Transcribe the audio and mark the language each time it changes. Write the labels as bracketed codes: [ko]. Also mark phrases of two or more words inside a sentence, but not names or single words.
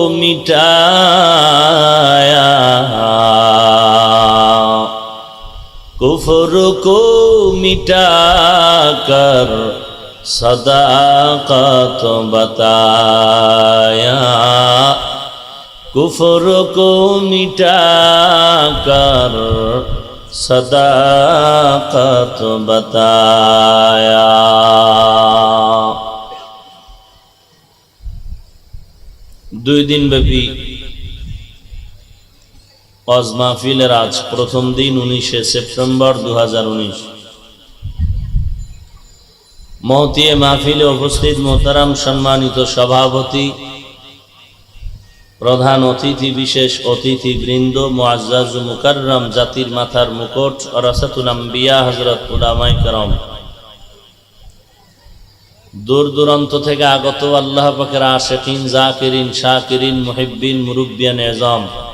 [ur] مٹایا، کفر کو مٹا کر صداقت بتایا، کفر کو مٹا کر صداقت بتایا. [bn] দুই দিন ব্যাপী ওয়াজ মাহফিলের আজ প্রথম দিন 19শে সেপ্টেম্বর 2019। মহতিয়ে মাহফিলে উপস্থিত মোহতারাম সম্মানিত সভাপতি, প্রধান অতিথি, বিশেষ অতিথি বৃন্দ, মুআজ্জাজ ও মুকাররম, জাতির মাথার মুকুট, ওরাসাতুল আম্বিয়া হযরত উলামায়ে কেরাম, দূর দূরান্ত থেকে আগত আল্লাহ পাকের আশিকিন, জাকিরিন, শাকিরিন, মুহিব্বিন, মুরব্বিয়ান এজম,